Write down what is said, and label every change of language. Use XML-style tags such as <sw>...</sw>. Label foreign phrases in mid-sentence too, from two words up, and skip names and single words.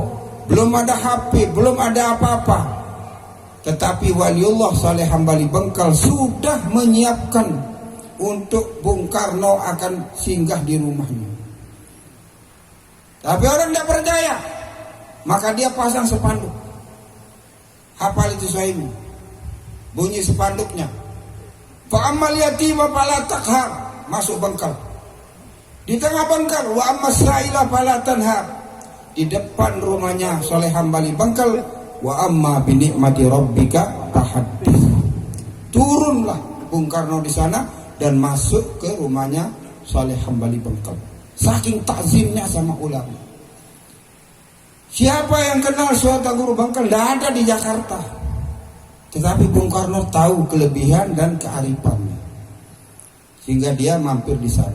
<id>Belum ada HP, belum ada apa-apa. Tetapi waliullah Saleh Hambali Bengkal sudah menyiapkan untuk Bung Karno akan singgah di rumahnya. Tapi orang tidak percaya, maka dia pasang spanduk. Hafal itu Sohimi. Bunyi spanduknya.</id> <ar>فأما اليتيم فلا تقهر.</ar> <id>Masuk Bengkal. Di tengah Bengkal,</id> <ar>وأما السائل فلا تنهر.</ar> <id>Di depan rumahnya Saleh Hambali Bengkal,</id> <ar>وأما بنعمة ربك فحدث.</ar> <id>Turunlah Bung Karno di sana dan masuk ke rumahnya Saleh Hambali Bengkal. Saking takzimnya sama ulama. Siapa yang kenal Sultan Guru Bengkal? Tidak ada di Jakarta. Tetapi Bung Karno tahu kelebihan dan kearifannya, sehingga dia mampir di sana.</id>